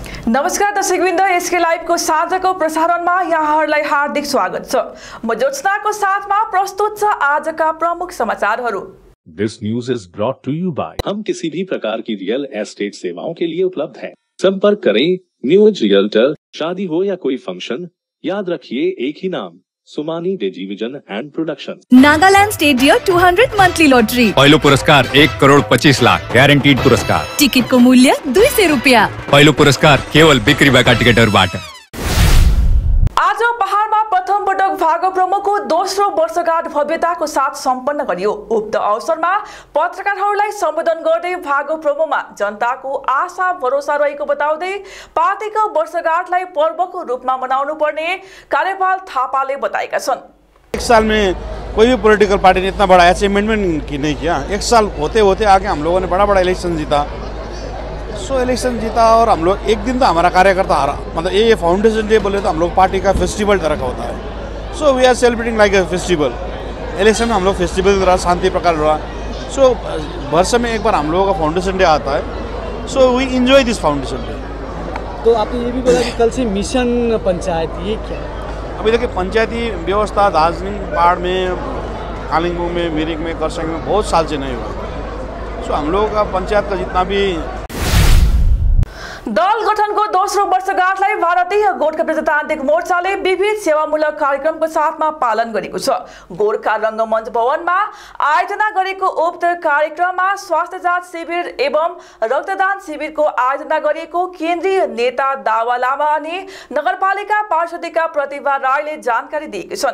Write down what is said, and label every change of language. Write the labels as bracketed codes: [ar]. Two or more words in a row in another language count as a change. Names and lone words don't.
[ne] नमस्कार दर्शकवृन्द, एसके लाइभको साँझको प्रसारणमा यहाँहरूलाई हार्दिक स्वागत छ। म ज्योत्सनाको साथमा प्रस्तुत छ आजका प्रमुख समाचारहरू। [en] This news is brought to you by [hi] हम किसी भी प्रकार की रियल एस्टेट सेवाओं के लिए उपलब्ध हैं। संपर्क करें न्यू एज रियल्टर। शादी हो या कोई फंक्शन, याद रखिए एक ही नाम, सुमानी डिजिविजन एंड प्रोडक्शन। [ne] नागालैंड स्टेट डियर 200 मंथली लॉटरी। पहिलो पुरस्कार 1,25,00,000 ग्यारेन्टीड पुरस्कार। टिकट को मूल्य 200 रुपैयाँ। पहिलो पुरस्कार केवल बिक्री भएका टिकटहरूबाट। आज पहाडमा प्रथम पटक भागो प्रोमोको दोस्रो वर्षगाँठ भव्यताको साथ सम्पन्न गरियो। उक्त अवसरमा पत्रकारहरूलाई सम्बोधन गर्दै भागो प्रोमोमा जनताको आशा भरोसा रहेको बताउँदै पार्टीको वर्षगाँठलाई पर्वको रूपमा मनाउनु पर्ने कार्यपाल थापाले बताएका छन्। [hi] एक साल में कोई भी [en] political party [hi] ने इतना बड़ा अचीवमेंट नहीं किया। एक साल होते होते आगे हम लोगों ने बड़ा इलेक्शन जीता। इलेक्शन जीता और हम लोग एक दिन तो हमारा कार्यकर्ता हारा, मतलब ये [en] foundation day [hi] बोले तो हम लोग पार्टी का फेस्टिवल तरह का होता है। [en] So we are celebrating like a festival. [hi] इलेक्शन में हम लोग फेस्टिवल रहा, शांति प्रकार रहा। सो वर्ष में एक बार हम लोगों का [en] foundation day [hi] आता है। [en] So we enjoy this foundation day. [hi] तो आपने ये भी बोला कि कल से मिशन पंचायत, ये क्या है? अभी देखिए पंचायती व्यवस्था दार्जिलिंग पहाड़ में, कालिम्पोंग में, मिरिक में, खरसाङ में बहुत साल से नहीं हुआ। सो हम लोगों का पंचायत का जितना भी [ne] दल गठनको दोस्रो वर्षगाँठलाई भारतीय गोर्खा प्रजातान्त्रिक मोर्चाले विविध सेवामूलक कार्यक्रमको साथमा पालन गरेको छ। गोर्खा रङ्गमञ्च भवनमा आयोजना गरेको उक्त कार्यक्रममा स्वास्थ्य जाँच शिविर एवं रक्तदान शिविरको आयोजना गरिएको केन्द्रीय नेता दावा लामा अनि नगरपालिका पार्षदिका प्रतिभा राईले जानकारी दिएका छन्।